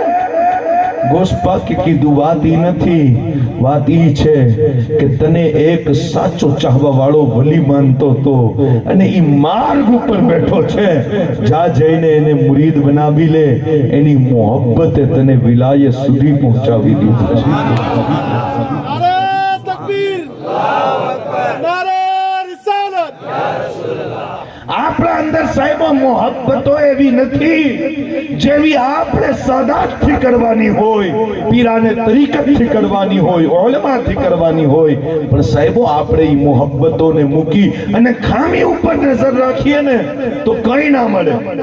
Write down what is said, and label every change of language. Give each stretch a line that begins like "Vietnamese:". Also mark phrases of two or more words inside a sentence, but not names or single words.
Gujarati: ગોશ પાકે કીધું વાત ઈ નથી, વાત ઈ છે કે તને એક સાચો ચાહવા વાળો વલી માનતો તો અને ઈ માર્ગ ઉપર બેઠો છે. જા જઈને એને મુરીદ બનાવી લે, એની મોહબ્બતે તને વિલાયત સુધી પહોંચાવી દીધું છે.
Hindi: नारे तकबीर, नारे रिसालत.
Gujarati: આપણા અંદર સાહેબો મોહબ્બતો એવી નથી જેવી આપણે સાદાતથી કરવાની હોય, પીરાને તરીકતથી કરવાની હોય, ઉલમાથી કરવાની હોય. પણ સાહેબો આપણે ઈ મોહબ્બતોને મૂકી અને ખામી ઉપર નજર રાખીએ ને તો કઈ ના મળે.